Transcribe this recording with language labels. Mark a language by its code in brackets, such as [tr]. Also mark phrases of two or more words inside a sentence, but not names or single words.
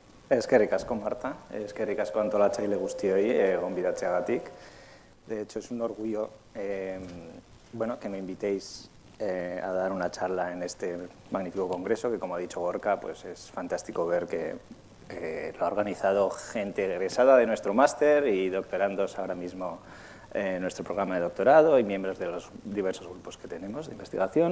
[eu] Eskerrik asko, Marta. Eskerrik asko antolatzaile guztioi gonbidatzeagatik. [es] De hecho, es un orgullo que me invitéis a dar una charla en este magnífico congreso, que como ha dicho Gorka, pues es fantástico ver que lo ha organizado gente egresada de nuestro máster y doctorandos ahora mismo en nuestro programa de doctorado y miembros de los diversos grupos que tenemos de investigación.